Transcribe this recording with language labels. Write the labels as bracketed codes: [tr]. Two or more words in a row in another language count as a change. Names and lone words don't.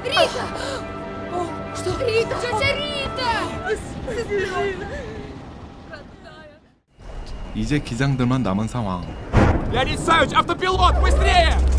[ru] Рита! О, что? Рита! Тетя Рита! [ko] 이제 기장들만 남은 상황. [ru] Леонид Савич, автопилот, быстрее!